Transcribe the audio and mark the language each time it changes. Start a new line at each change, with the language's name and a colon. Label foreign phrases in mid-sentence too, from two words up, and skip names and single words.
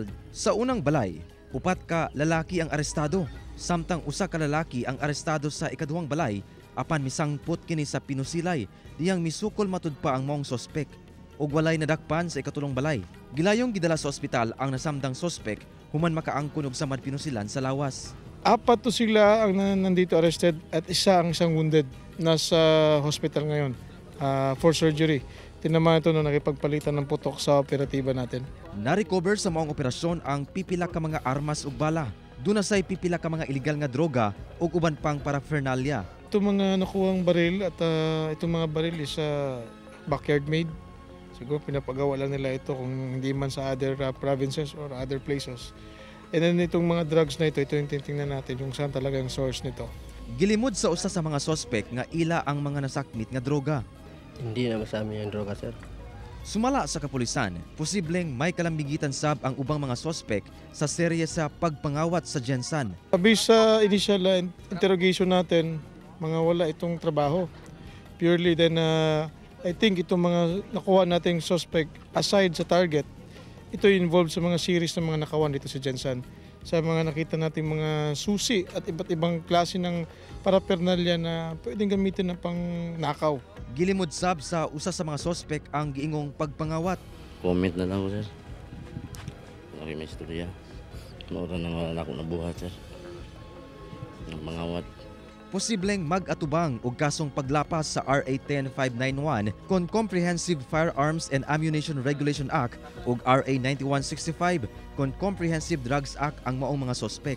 Cebuano: Sa unang balay, 4 ka lalaki ang arestado, samtang 1 ka lalaki ang arestado sa ikaduhang balay apan misangpot kini sa pinusilay diyang misukol matud pa ang maong sospek ug walay nadakpan sa ikatulong balay. Gilayong gidala sa ospital ang nasamdang sospek human makaangkon og samad pinusilan sa lawas.
Filipino: 4 to sila ang nandito arrested at isang wounded. Nasa hospital ngayon
English: for surgery.
Filipino: Tinamaan ito nung nakipagpalitan ng putok sa operatiba natin.
Cebuano: Na-recover sa maong operasyon ang pipila ka mga armas ug bala. Doon na say pipila ka mga illegal nga droga ug uban pang paraphernalia.
Filipino: Itong mga nakuhang baril at itong mga baril
English: is backyard made.
Filipino: Siguro pinapagawa lang nila ito kung hindi man sa
English: other provinces or other places.
Filipino: And then itong mga drugs na ito yung titingnan natin yung saan talaga yung source nito.
Cebuano: Gilimod sa usa sa mga sospek nga ila ang mga nasakmit nga droga.
Filipino: Hindi na masami ang droga, sir.
Cebuano: Sumala sa kapulisan, posibleng may kalambigitan sab ang ubang mga sospek sa serye sa pagpangawat sa Gensan.
Filipino: Based sa
English: initial interrogation
Filipino: natin, mga wala itong trabaho.
English: Purely then I think
Filipino: itong mga nakuha nating suspect aside sa target, ito involved sa mga series ng mga nakawan dito sa Gensan. Sa mga nakita nating mga susi at iba't ibang klase ng paraphernalia na pwedeng gamitin na pang nakaw.
Cebuano: Gilimod sab sa usa sa mga sospek ang giingong pagpangawat. Comment na lang ko, sir. Lagi may istorya. Maura na wala akong nabuhat, sir. Ng pangawat. Posibleng mag-atubang og kasong paglapas sa RA 10591 kon Comprehensive Firearms and Ammunition Regulation Act ug RA 9165 kon Comprehensive Drugs Act ang maong mga sospek.